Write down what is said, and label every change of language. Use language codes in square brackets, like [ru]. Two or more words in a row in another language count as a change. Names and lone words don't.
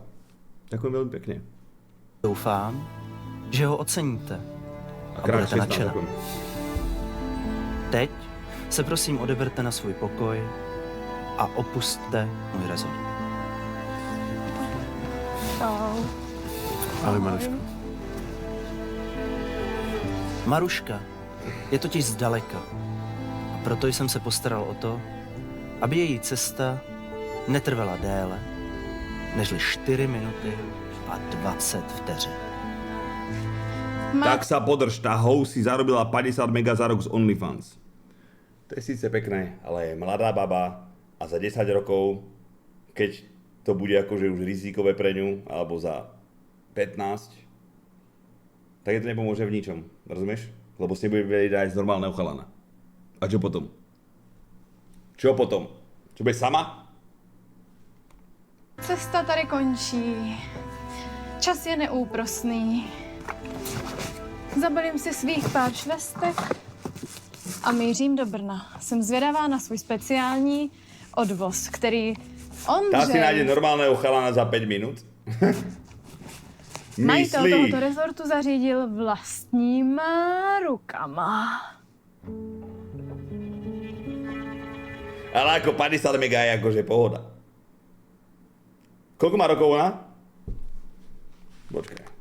[sk] Ďakujem veľmi pekne. [cs] Doufám, že ho oceníte a krát budete 16, nadšená. [sk] ďakujem. [cs] Teď se prosím odeberte na svůj pokoj a opusťte můj rezort. Ahoj, Maruško. Maruška je totiž zdaleka a proto jsem se postaral o to, aby její cesta netrvala déle nežli 4 minuty a 20 vteřin. [sk] Tak sa podrž, tá hou si zarobila 50 mega za rok z OnlyFans. To je síce pekné, ale je mladá baba a za 10 rokov, keď to bude akože už rizikové pre ňu, alebo za 15, tak je to nepomôže v ničom, rozumieš? Lebo si nebude vedieť nájsť normálneho chalana. A čo potom? Čo potom? Čo bude sama? [cs] Cesta tady končí. Čas je neúprosný. Zabalím si svých pár švestek a mířím do Brna. Jsem zvědavá na svůj speciální odvoz, který [sk] Tá si nájde [cs] Ondřej, [sk] normálneho chalana za 5 minút? [cs] majitel [sk] Myslíš? [cs] tohoto rezortu, zařídil vlastníma rukama. [sk] Ale ako 50 mega je akože pohoda. Koľko má rokov ona? Počkaj.